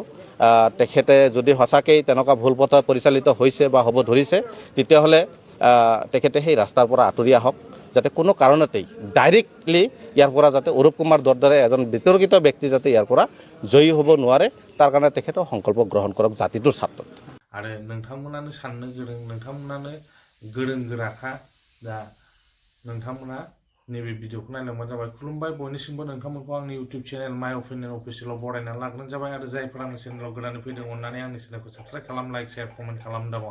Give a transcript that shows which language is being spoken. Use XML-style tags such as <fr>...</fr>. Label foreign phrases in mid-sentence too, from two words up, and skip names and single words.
<as>তেখেতে যদি সঁচাকেই তেনেকুৱা ভুল পথত পৰিচালিত হৈছে বা হ'ব ধৰিছে তেতিয়াহ'লে তেখেতে সেই ৰাস্তাৰ পৰা আঁতৰি আহক, যাতে কোনো কাৰণতেই ডাইৰেক্টলি ইয়াৰ পৰা যাতে অৰূপ কুমাৰ দৰে এজন বিতৰ্কিত ব্যক্তি যাতে ইয়াৰ পৰা জয়ী হ'ব নোৱাৰে, তাৰ কাৰণে তেখেতেও সংকল্প গ্ৰহণ কৰক জাতিটোৰ স্বাৰ্থত।</as> <brx>आरो नोंथांमोनानो साननो गोरों, नोंथांमोनानो गोरों गोराखा। दा नोंथांमोना नैबे भिडिअखौ नायलांबानो जाबाय। खुलुमबाय बयनिसिमबो नोंथांमोनखौ आंनि</brx> <en>YouTube channel</en> <brx>माइ अपिनियन अफिसियेलाव बरायनानै लाग्रोनाय जाबाय। आरो जायफोर आंनि चेनेलाव गोदानै फैदों अननानै आंनि चेनेलखौ साबस्क्राइब खालाम,</brx> <en>like share comment</en> <brx>खालामनो दाबाव।</brx>